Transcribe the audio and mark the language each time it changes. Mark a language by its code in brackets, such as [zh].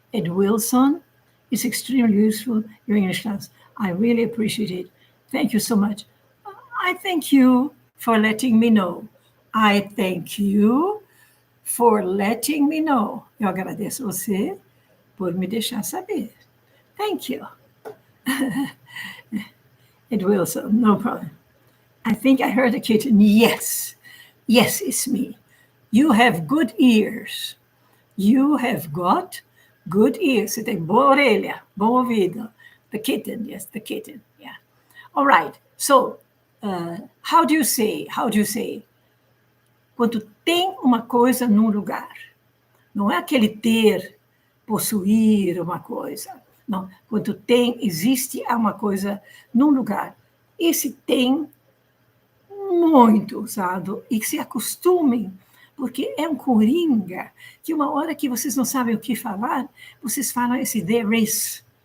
[en] Ed Wilson is extremely useful, your English class. I really appreciate it. Thank you so much. I thank you for letting me know. I thank you for letting me know. [pt] Eu agradeço você por me deixar saber. [en] Thank you. It will, so no problem. I think I heard a kitten. Yes, it's me. You have good ears. You have got good ears. [pt] Você tem boa orelha, bom ouvido. [en] The kitten, yes, the kitten, yeah. All right, so how do you say? [pt] Quando tem uma coisa num lugar. Não é aquele ter, possuir uma coisa. Não, quando tem, existe uma coisa num lugar. Esse tem muito usado e que se acostumem, porque é um coringa que uma hora que vocês não sabem o que falar, vocês falam esse there is.